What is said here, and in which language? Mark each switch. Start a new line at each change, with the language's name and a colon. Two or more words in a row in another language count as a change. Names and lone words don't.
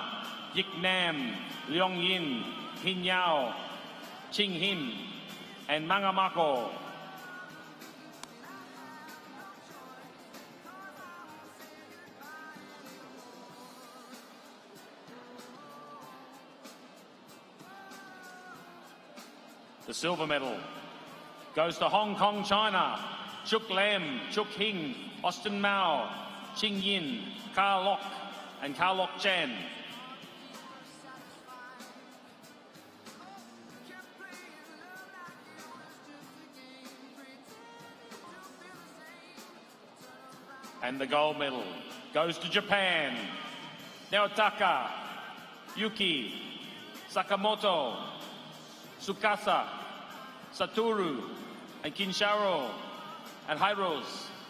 English: Yik Nam, Leong Yin, Hin Yao, Ching Hin, and Mangamako. The silver medal goes to Hong Kong, China. Chuk Lam, Chuk Hing, Austin Mao, Ching Yin, Ka Lok, and Ka Lok Chan. And the gold medal goes to Japan. Naotaka, Yuki, Sakamoto, Tsukasa, Satoru, and Kinsharo, and Hyros.